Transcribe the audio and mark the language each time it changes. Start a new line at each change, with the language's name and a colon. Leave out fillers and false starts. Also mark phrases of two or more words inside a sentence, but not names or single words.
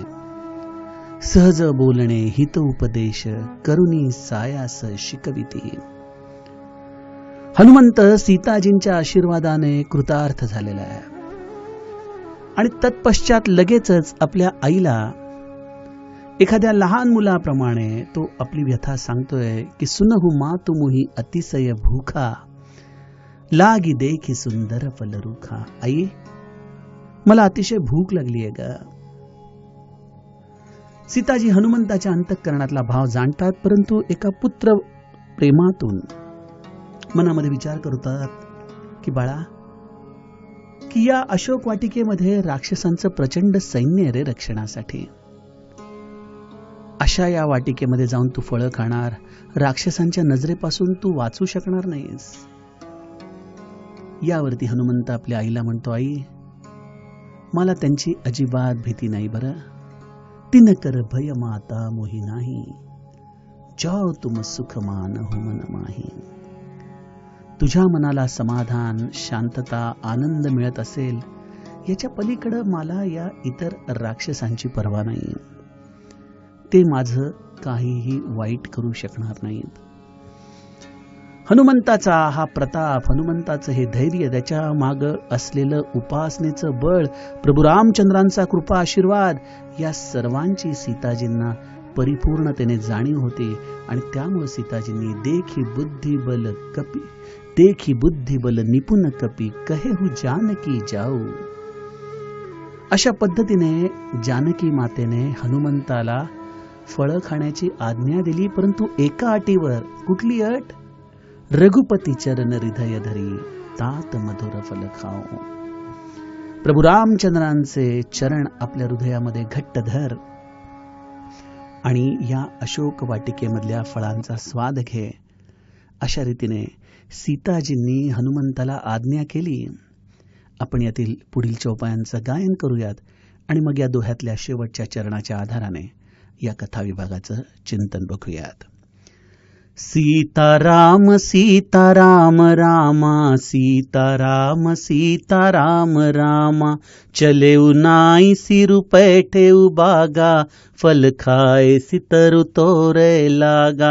Marathi: सहज बोलणे हित उपदेश करुणी सायास शिकविती. हनुमंत सीताजींच्या आशीर्वादाने कृतार्थ झालेला आहे आणि तत्पश्चात लगेचच आपल्या आईला एखाद्या लहान मुलाप्रमाणे तो आपली व्यथा सांगतोय की
Awadhi: सुनहु मातु मुही अतिशय भूखा लागी देखी सुंदर फलरुखा.
Marathi: आई, मला अतिशय भूक लागली आहे ग. सीताजी हनुमंताच्या अंतःकरणातला भाव जाणतात, परंतु एका पुत्र प्रेमातून मनामध्ये विचार करतात की बाळा, की या अशोक वाटिकेमध्ये राक्षसांचं प्रचंड सैन्य रे रक्षणासाठी. अशा या वाटिकेमध्ये जाऊन तू फळं खाणार, राक्षसांच्या नजरेपासून तू वाचू शकणार नाहीस. यावरती हनुमंत आपल्या आईला म्हणतो, आई, मला त्यांची अजिबात भीती नाही बरं.
Awadhi: तिन कर भय माता मोही नाही, जाओ तुम सुख मान हो मन माही.
Marathi: तुझ्या मनाला समाधान, शांतता, आनंद मिळत असेल याच्या पलीकडे मला या इतर राक्षसांची पर्वा नाही. ते माझं काहीही वाईट करू शकणार नाहीत. हनुमंताचा हा प्रताप, हनुमंताचं हे धैर्य, त्याच्या माग असलेलं उपासनेचं बळ, प्रभू रामचंद्रांचा कृपा आशीर्वाद, या सर्वांची सीताजींना परिपूर्णतेने जाणीव होती आणि त्यामुळे सीताजींनी
Awadhi: देखी बुद्धी बल निपुण कपी कहेहु जानकी जाऊ.
Marathi: अशा पद्धतीने जानकी मातेने हनुमंताला फळं खाण्याची आज्ञा दिली, परंतु एका अटीवर. कुठली अट?
Awadhi: रघुपती चरण हृदय धरी तात मधुर फल खाओ.
Marathi: प्रभू रामचंद्रांचे चरण आपल्या हृदयामध्ये घट्ट धर आणि या अशोक वाटिकेमधल्या फळांचा स्वाद घे. अशा रीतीने सीताजींनी हनुमंताला आज्ञा केली. आपण यातील पुढील चौपायांचं गायन करूयात आणि मग या दोह्यातल्या शेवटच्या चरणाच्या आधाराने या कथा विभागाचं चिंतन बघूयात.
Awadhi: सीताराम सीताराम रामा, सीताराम सीताराम रामा, चले नाई सिरु पैठे बागा, फल खाए सितरु तोरे लागा.